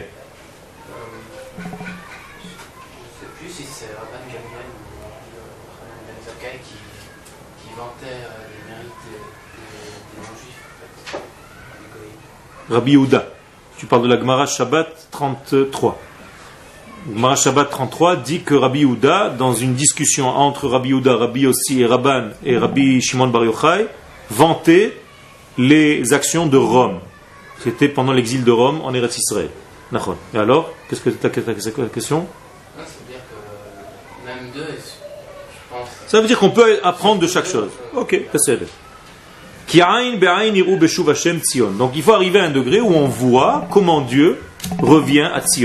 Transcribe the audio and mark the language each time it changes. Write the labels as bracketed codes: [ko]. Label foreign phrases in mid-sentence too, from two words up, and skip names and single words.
[fr] Je ne sais plus si c'est Rabban Gamliel ou Rabban Ben Zakkai qui vantait les mérites des non-juifs, en fait, des goïms. Rabbi Yehuda. Tu parles de la Gemara Shabbat 33. La Gemara Shabbat 33 dit que Rabbi Yehuda, dans une discussion entre Rabbi Yehuda, Rabbi Yossi et Rabban et Rabbi Shimon Bar Yochai, vantait les actions de Rome. C'était pendant l'exil de Rome en Eretz Israël. Et alors, qu'est-ce que c'est quoi la question? Non, ça veut dire que même d'eux, je pense. Ça veut dire qu'on peut apprendre de chaque chose. Ok, c'est donc il faut arriver à un degré où on voit comment Dieu revient à Tzion.